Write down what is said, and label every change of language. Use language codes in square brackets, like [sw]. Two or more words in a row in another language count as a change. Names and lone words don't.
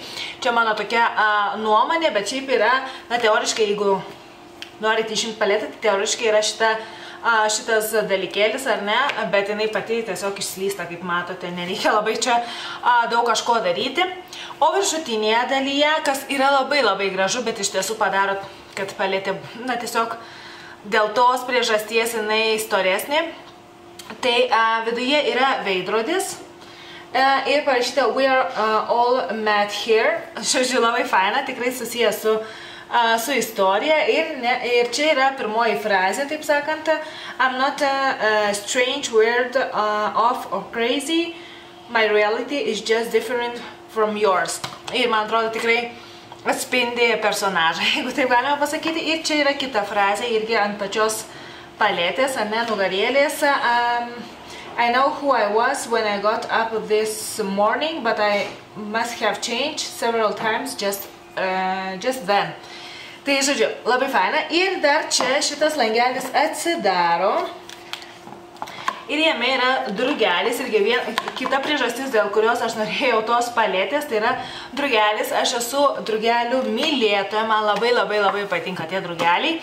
[lt] Čia mano tokia nuomonė, bet šiaip yra, teoriškai, jeigu norite išimti paletę, tai teoriškai yra šitas dalykėlis, ar ne, bet jinai pati tiesiog išslysta, kaip matote, nereikia labai čia daug kažko daryti. O viršutinėje dalyje, kas yra labai gražu, bet iš tiesų padaro, kad paletė, tiesiog dėl tos priežasties jinai storesnė, tai viduje yra veidrodis. Ir parašyta [en] We are all met here. [lt] Žodžiu, labai faina, tikrai susijęs su istorija. Ir čia yra pirmoji frazė, taip sakant, [en] I'm not strange, weird, off or crazy. My reality is just different from yours. [lt] Ir man atrodo tikrai atspindi personažą, jeigu taip galima pasakyti. Ir čia yra kita frazė, irgi ant pačios paletės, ar ne, nugarėlės. [en] I know who I was when I got up this morning, but I must have changed several times just then. [lt] Tai, žodžiu, labai faina. Ir dar čia šitas langelis atsidaro. Ir jame yra drugelis. Irgi kita priežastis, dėl kurios aš norėjau tos paletės, tai yra drugelis. Aš esu drugelių mylėtoja, man labai patinka tie drugeliai.